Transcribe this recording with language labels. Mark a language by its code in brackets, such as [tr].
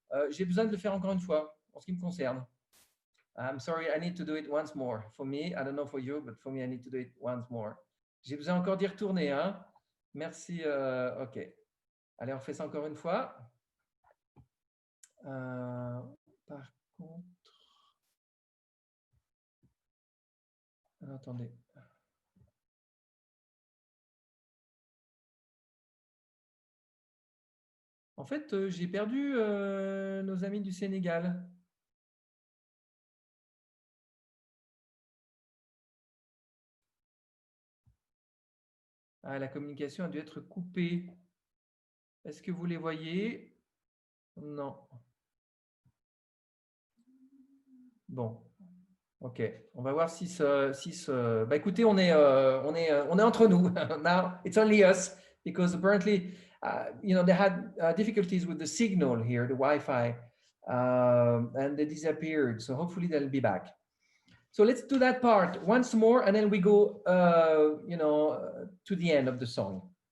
[fr] J'ai besoin de le faire encore une fois, en ce qui me concerne. [en] I'm sorry, I need to do it once more. For me, I don't know for you, but for me, I need to do it once more. [fr] J'ai besoin encore d'y retourner, hein? Merci. OK. Allez, on fait ça encore une fois. Par contre... Attendez. En fait, j'ai perdu nos amis du Sénégal. Ah, la communication a dû être coupée. Est-ce que vous les voyez? Non. Bon. OK. On va voir si ce... Bah, écoutez, on est entre nous. [en] Now, it's only us, because apparently, you know, they had difficulties with the signal here, the Wi-Fi, and they disappeared. So hopefully they'll be back. So let's do that part once more, and then we go, you know, to the end of the song.